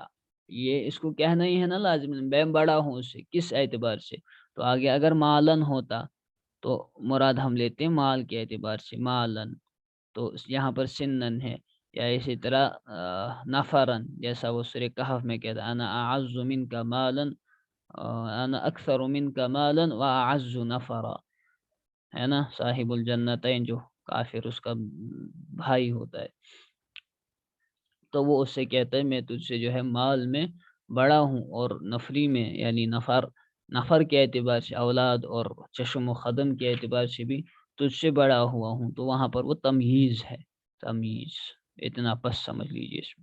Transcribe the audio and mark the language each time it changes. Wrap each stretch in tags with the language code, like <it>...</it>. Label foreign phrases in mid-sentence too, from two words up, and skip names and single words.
<ur>یہ اس کو کہنا ہی ہے نا لازم، میں بڑا ہوں اس سے، کس اعتبار سے? تو آگے اگر مالاً ہوتا تو مراد ہم لیتے ہیں مال کے اعتبار سے، مالاً. تو یہاں پر سناً ہے۔ یا اسی طرح نفراً، جیسا وہ سورہ کہف میں کہتا ہے,</ur> <ar>أنا أعز منك مالا، أنا أكثر منك مالا وأعز نفرا,</ar> <ur>ہے نا?</ur> <ar>صاحب الجنتین</ar> <ur>जो کافر اس کا بھائی ہوتا ہے، تو وہ اس سے کہتا ہے میں تجھ سے جو ہے مال میں بڑا ہوں، اور نفری میں یعنی نفر کے اعتبار سے، اولاد اور چشم و خدم کے اعتبار سے بھی تجھ سے بڑا ہوا ہوں، تو وہاں پر وہ تمییز ہے، تمییز، اتنا پس سمجھ لیجیے اس میں۔</ur>